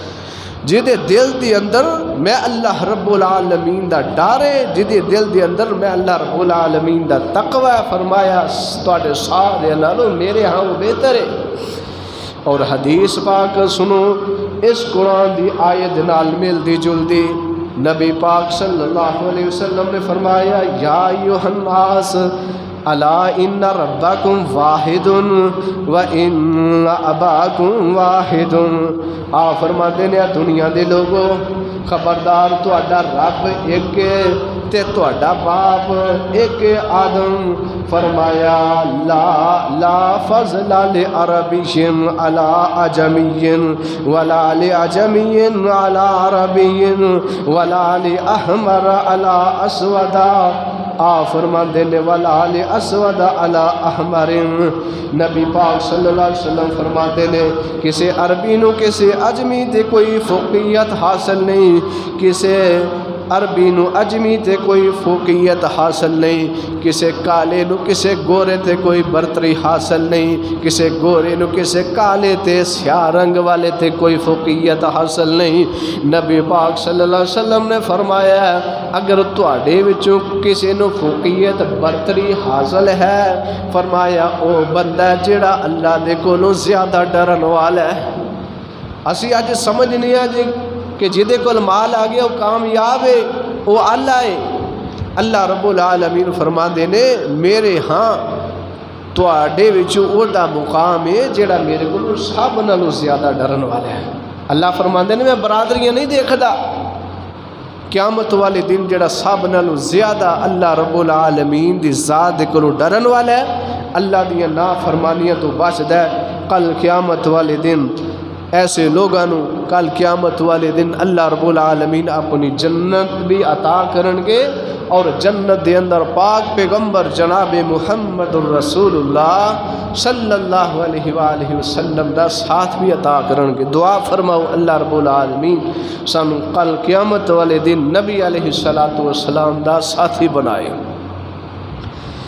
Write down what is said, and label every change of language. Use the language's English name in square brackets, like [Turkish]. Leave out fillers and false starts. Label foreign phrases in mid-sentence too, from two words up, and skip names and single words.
[Punjabi] جدے دل دی اندر میں اللہ رب العالمین دا ڈر ہے, جدے دل دی اندر میں اللہ رب العالمین دا تقوی. فرمایا تواڈے سارے نالوں میرے ہاں وہ بہتر ہے. اور حدیث پاک سنو اس قرآن دی آیت نال ملدی جلدی. نبی پاک [Arabic] صلی اللہ علیہ وسلم [Punjabi] نے فرمایا [Arabic] یا ایھا الناس الا ان ربکم واحد و ان اباکم واحد. [Punjabi] آپ فرماتے ہیں دنیا دے لوگو خبردار تہاڈا رب ایک تے تہاڈا باپ ایک آدم. [Arabic] فرمایا لا فضل لعربی علی عجمی ولا لعجمی علی عربی ولا لاحمر علی اسود. [Punjabi] آپ فرماندے نے [Arabic] ولا لاسود علی احمر. [Punjabi] نبی پاک [Arabic] صلی اللہ علیہ وسلم [Punjabi] فرماتے نے کسی عربی نو کسی عجمی تے کوئی فوقیت حاصل نہیں, کسی عربی نو عجمی تے کوئی فوقیت حاصل نہیں, کسی کالے نو کسی گورے تے کوئی برتری حاصل نہیں, کسی گورے نو کسی کالے تے سیاہ رنگ والے تے کوئی فوقیت حاصل نہیں. نبی پاک [Arabic] صلی اللہ علیہ وسلم [Punjabi] نے فرمایا اگر تواڈے وچوں کسی نو فوقیت برتری حاصل ہے فرمایا او بندہ جڑا اللہ دے کولوں زیادہ ڈرن والا ہے. اسی اج سمجھنے آ جی کہ جدے کول مال آ گیا وہ کامیاب ہے وہ اللہ ہے. اللہ رب العالمین فرماندے نے میرے ہاں تواڈے وچوں او دا مقام ہے جڑا میرے کولوں سب نالوں زیادہ ڈرن والا ہے. اللہ فرماندے نے میں برادریاں نہیں دیکھدا, قیامت والے دن جڑا سب نالوں زیادہ اللہ رب العالمین دی ذات دے کولوں ڈرن والا ہے, اللہ دیاں نافرمانیاں تو بچدا ہے. کل قیامت والے دن ایسے لوگاں نوں کل قیامت والے دن اللہ رب العالمین اپنی جنت بھی عطا کرن گے اور جنت دے اندر پاک پیغمبر جناب محمد الرسول اللہ [Arabic] صلی اللہ علیہ وآلہ وسلم [Punjabi] دا ساتھ بھی عطا کرن گے. دعا فرماؤ اللہ رب العالمین سانو کل قیامت والے دن نبی [Arabic] علیہ الصلوۃ والسلام [Punjabi] دا ساتھی بنائے.